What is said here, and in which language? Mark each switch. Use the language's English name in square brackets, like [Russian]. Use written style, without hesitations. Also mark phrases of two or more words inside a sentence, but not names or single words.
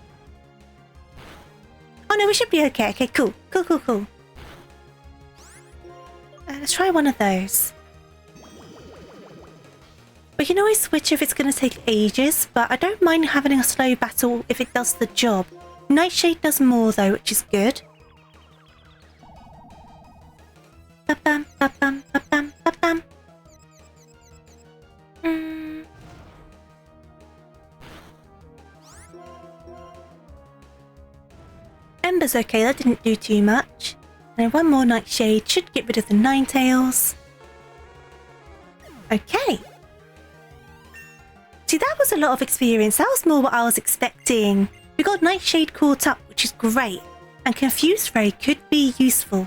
[English] Oh no, we should be okay. Okay, cool. Cool. Let's try one of those. We can always switch if it's going to take ages, but I don't mind having a slow battle if it does the job. Nightshade does more though, which is good. Ba-bam, ba-bam, ba-bam, ba-bam. Ember's okay, that didn't do too much. And one more Nightshade should get rid of the Ninetales. Okay. See, that was a lot of experience. That was more what I was expecting. We got Nightshade caught up, which is great. And Confused Ray could be useful.